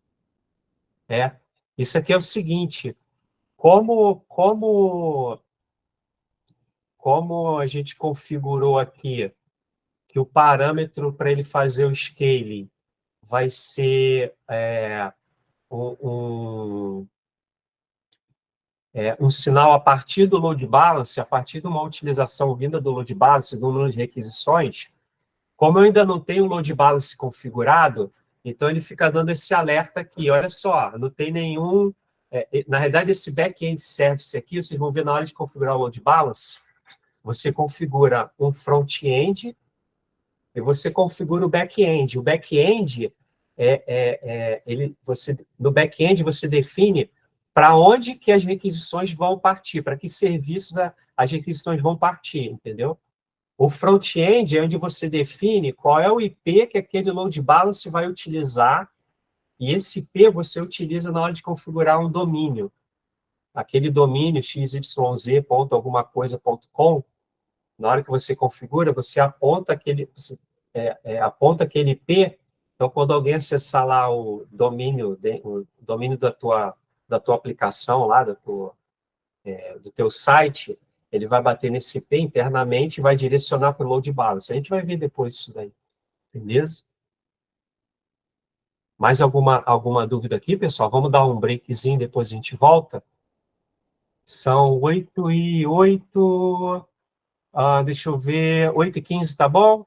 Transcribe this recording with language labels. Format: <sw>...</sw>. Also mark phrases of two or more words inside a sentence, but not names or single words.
<pt>Isso aqui é o seguinte, como a gente configurou aqui, que o parâmetro para ele fazer o scaling vai ser um sinal a partir do</pt> <en>load balance,</en> <pt>a partir de uma utilização vinda do</pt> <en>load balance,</en> <pt>do número de requisições. Como eu ainda não tenho o</pt> <en>load balance</en> <pt>configurado, então ele fica dando esse alerta aqui, olha só, não tem nenhum... na realidade, esse</pt> <en>back-end service</en> <pt>aqui, vocês vão ver na hora de configurar o</pt> <en>load balance,</en> <pt>você configura um front-end e você configura o back-end. O back-end, no back-end você define para onde que as requisições vão partir, para que serviços as requisições vão partir, entendeu? O front-end é onde você define qual é o IP que aquele load balance vai utilizar, e esse IP você utiliza na hora de configurar um domínio. Aquele domínio xyz.alguma coisa.com, na hora que você configura, você aponta aponta aquele IP, então quando alguém acessar lá o domínio da tua aplicação, lá, do teu site, ele vai bater nesse IP internamente e vai direcionar para o</pt> <en>load balance.</en> <pt>A gente vai ver depois isso daí, beleza? Mais alguma dúvida aqui, pessoal? Vamos dar um breakzinho, depois a gente volta. São 8h08, deixa eu ver, 8h15, tá bom?</pt>